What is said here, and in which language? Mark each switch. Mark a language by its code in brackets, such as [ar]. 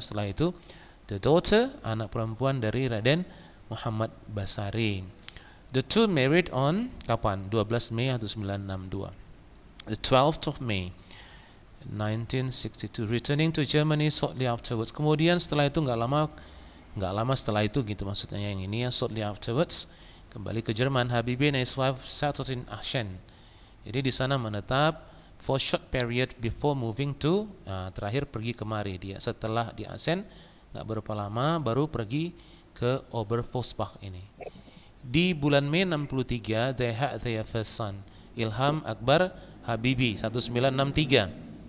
[id] Setelah itu [en] the daughter, [id] anak perempuan dari Raden Muhammad Basari. [en] The two married on kapan? 12 Mei 1962. The 12th of May 1962, returning to Germany shortly afterwards. [id] Kemudian setelah itu nggak lama setelah itu gitu, maksudnya yang ini, ya, [en] shortly afterwards [id] kembali ke Jerman. [en] Habibie and his wife settled in Aachen. [id] Jadi di sana menetap [en] for short period before moving to, [id] terakhir pergi kemari dia setelah di Aachen, nggak berapa lama baru pergi ke Oberfosbach ini. Di bulan Mei 63 [en] they had their first son, Ilham Akbar Habibie, 1963.